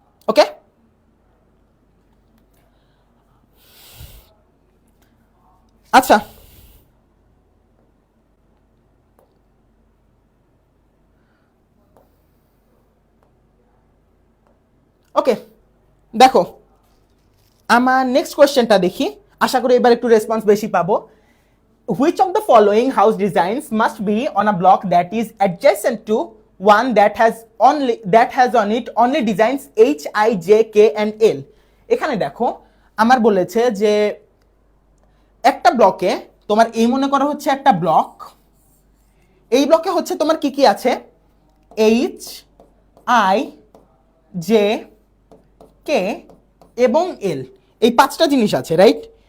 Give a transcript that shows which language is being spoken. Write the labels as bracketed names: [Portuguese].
[Bangla] ওকে, আচ্ছা ওকে, দেখো আমার নেক্সট কোয়েশ্চেনটা দেখি, আশা করি এবার একটু রেসপন্স বেশি পাবো। [English] Which of the following house designs must be on a block that is adjacent to one that has on it only designs H, I, J, K and L? [Bangla] এখানে দেখো আমার বলেছে যে একটা ব্লকে তোমার এই মনে করো হচ্ছে একটা ব্লক, এই ব্লকে হচ্ছে তোমার কি কি আছে, H, I, J, K এবং L, এই 5টা জিনিস আছে, রাইট?